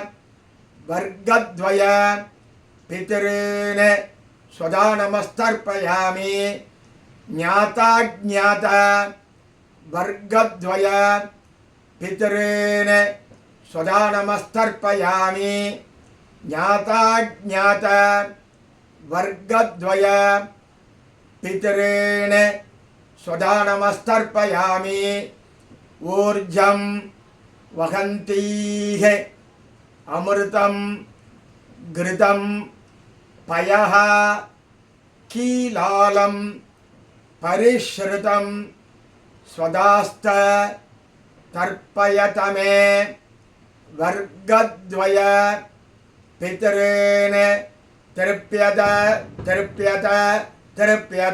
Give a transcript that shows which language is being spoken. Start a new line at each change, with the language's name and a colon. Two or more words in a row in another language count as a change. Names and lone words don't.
Sanskrit: वर्गद्वय पितॄन् स्वधा नमस्तर्पयामि ज्ञाता ज्ञाता वर्गद्वय पितॄन् स्वधा नमस्तर्पयामि ज्ञाता ज्ञाता वर्गद्वय पितॄन् स्वधा नमस्तर्पयामि ऊर्जं वहन्तीः अमृतं घृतं पयः कीलालं परिस्रुतं स्वधास्थ तर्पयतमे वर्गद्वय पितॄन् तृप्यत तृप्यत तृप्यत.